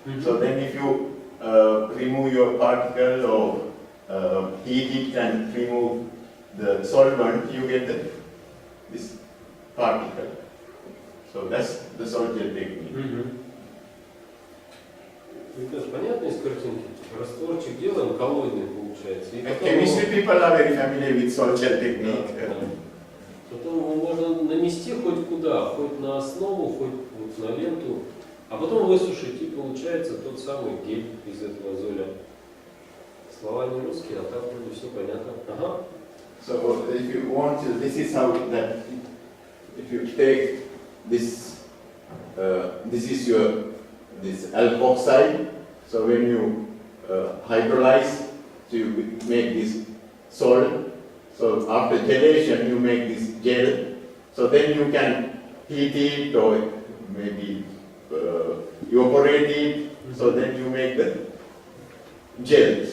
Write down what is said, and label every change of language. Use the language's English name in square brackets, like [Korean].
[English] So then if you remove your particle or heat it and remove the solvent, you get this particle. So that's the salt gel technique. [Russian] Понятно из картинки? Растворчик делаем, коллоидный получается. И потом [English] Chemistry people are very familiar with salt gel technique. [Russian] Потом его можно нанести хоть куда, хоть на основу, хоть вот на ленту, а потом высушить, и получается тот самый гель из этого золя. Слова не русские, а так вроде все понятно. Ага. [English] So if you want to, this is how that, if you take this, this is your, this alkoxide, so when you hydrolyze, so you make this salt, so after gelation you make this gel, so then you can heat it or maybe evaporate it, so then you make the gel.